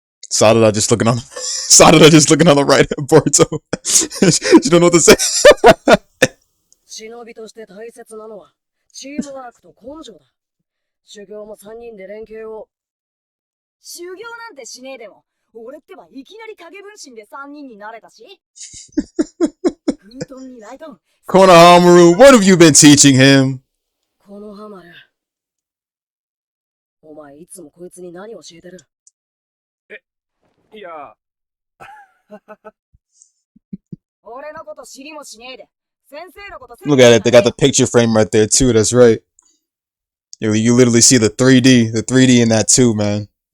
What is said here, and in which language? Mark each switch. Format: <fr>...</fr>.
<en>Sarada just looking on the right at Boruto. You don't know what to say.</en> <ja>忍びとして大切なのはチームワークと根性だ。修行も3人で連携を。修行なんてしねえでも、俺ってばいきなり影分身で3人になれたし。フートンにライトン。</ja> <en>Konohamaru, what have you been teaching him?</en> <ja>このハマる。お前いつもこいつに何教えてる？いや。俺のこと知りもしねえで。</ja> <en>Look at it, they got the picture frame right there too, that's right. You literally see the 3D in that too, man.</en>